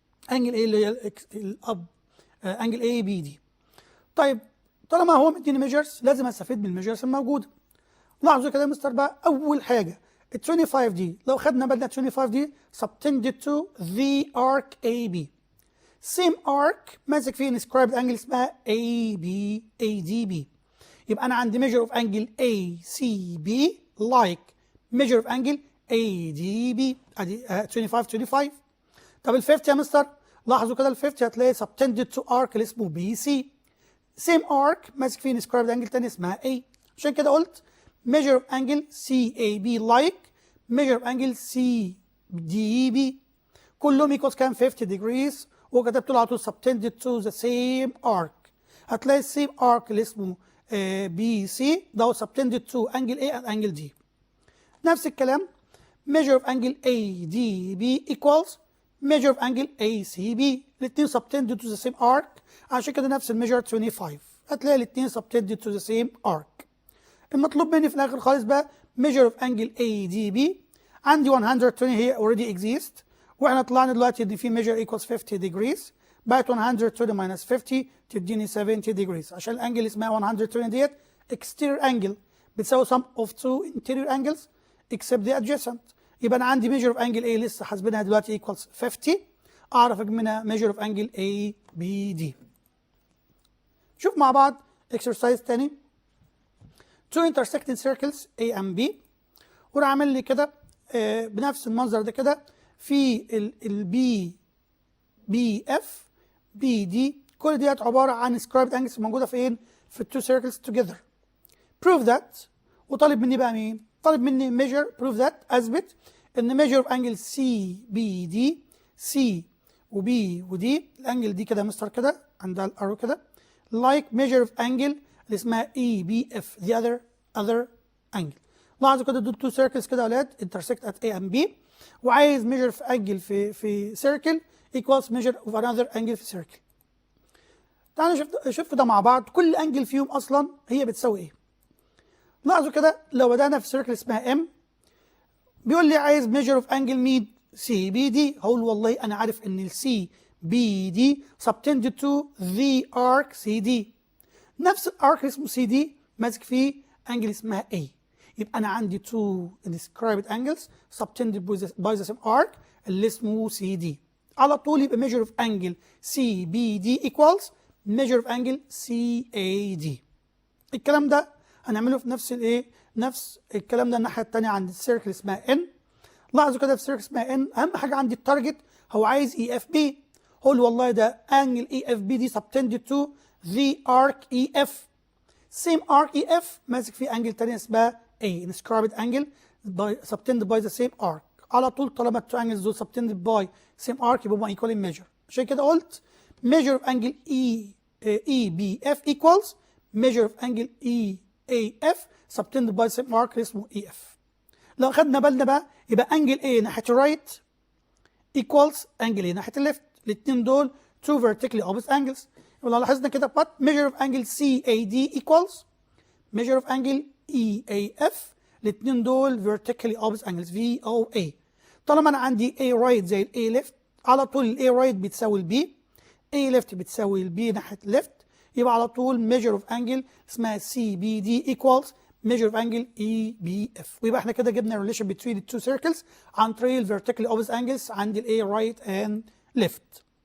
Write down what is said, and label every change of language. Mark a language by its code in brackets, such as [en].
[en] angle A [ar] اللي هي الاب [en] angle ABD. [ar] طيب طالما هو مديني measures لازم استفيد من الميجرز الموجوده. لاحظوا كده يا مستر بقى اول حاجه ال 25 دي لو خدنا بالنا 25 دي [en] subtended to the arc AB. same arc [ar] ماسك فيه [en] inscribed angle اسمها ADB. [ar] يبقى انا عندي [en] measure of angle ACB like measure of angle ADB ادي 25. [ar] طب ال 50 يا مستر لاحظوا كده ال 50 هتلاقي [en] subtended to arc [ar] اللي اسمه BC. [en] same arc [ar] ماسك فيه [en] inscribed angle تاني اسمها A. [ar] عشان كده قلت [en] measure of angle CAB like measure of angle CDB [ar] كلهم [en] equals [ar] كام [en] 50 degrees. [ar] وكتبت له على طول [en] subtended to the same arc. [ar] هتلاقي [en] same arc [ar] اللي اسمه BC ده [en] subtended to angle A and angle D. [ar] نفس الكلام [en] measure of angle ADB equals measure of angle ACB. [ar] الاثنين [en] subtended to the same arc. [ar] عشان كده نفس الميجر 25 هتلاقي الاثنين [en] subtended to the same arc. [ar] المطلوب مني في الاخر خالص بقى [en] measure of angle ADB. [ar] عندي 120 هي [en] already exist [ar] واحنا طلعنا دلوقتي ان في [en] measure equals 50 degrees. [ar] بقت 120 minus 50 تديني 70 degrees. عشان الانجل اسمها 120 ديت [en] exterior angle [ar] بتساوي [en] sum of two interior angles except the adjacent. [ar] يبقى انا عندي [en] measure of angle A [ar] لسه حاسبينها دلوقتي [en] equals 50. [ar] اعرف اجيب منها [en] measure of angle ABD. [ar] شوف مع بعض [en] exercise [ar] تاني. [en] two intersecting circles A and B [ar] وراح عامل لي كده بنفس المنظر ده كده في ال BF BD كل ديت عباره عن scribed angles موجوده فين؟ في التو circles together. [en] prove that. [ar] وطالب مني بقى مين؟ طالب مني measure [en] prove that [ar] اثبت ان [en] measure of angle CBD [ar] C وB ودي الانجل دي كده مستر كده عندها الارو كده [en] like measure of angle [ar] اللي اسمها [en] EBF the other angle. [ar] لاحظوا كده دول [en] two circles [ar] كده يا اولاد [en] intersect at A and B [ar] وعايز [en] measure of angle [ar] في circle [en] equals measure of another angle [ar] في circle. تعالوا نشوف كده مع بعض كل انجل فيهم اصلا هي بتساوي ايه. لاحظوا كده لو بدأنا في circle اسمها M بيقول لي عايز [en] measure of angle [ar] مين؟ CBD. هقول والله انا عارف ان ال CBD [en] subtended to the arc CD. [ar] نفس الارك اسمه CD ماسك فيه انجل اسمها A. يبقى انا عندي [en] two described angles subtended by the same arc [ar] اللي اسمه CD. على طول يبقى [en] measure of angle CBD equals measure of angle CAD. [ar] الكلام ده هنعمله في نفس الايه؟ نفس الكلام ده الناحيه الثانيه عند السيركل اسمها N. لاحظوا كده في السيركل اسمها N اهم حاجه عندي التارجت هو عايز [en] EFB. [ar] قول والله ده [en] angle EFB دي subtended to the arc EF. same arc EF [ar] ماسك فيه انجل تانية اسمها A [en] inscribed angle subtended by the same arc. [ar] على طول طالما [en] التو انجلز [ar] دول [en] subtended by same arc [ar] يبقوا [en] equal in measure. [ar] عشان كده قلت [en] measure of angle EBF equals measure of angle EAF subtended by same arc [ar] اسمه EF. لو خدنا بالنا بقى يبقى انجل A ناحية الرايت [en] equals [ar] انجل A ناحية الليفت. الاثنين دول [en] two vertically opposite angles. [ar] ولو لاحظنا كده [en] but measure of angle CAD equals measure of angle EAF. [ar] الاثنين دول [en] vertically opposite angles VOA. [ar] طالما انا عندي A [en] right [ar] زي ال A [en] left [ar] على طول ال A right بتساوي ال B A left بتساوي ال B ناحية left. يبقى على طول [en] measure of angle [ar] اسمها [en] CBD equals measure of angle EBF. [ar] ويبقى احنا كده جبنا [en] relation between the two circles [ar] عن طريق ال [en] vertically opposite angles [ar] عند ال [en] A right and left.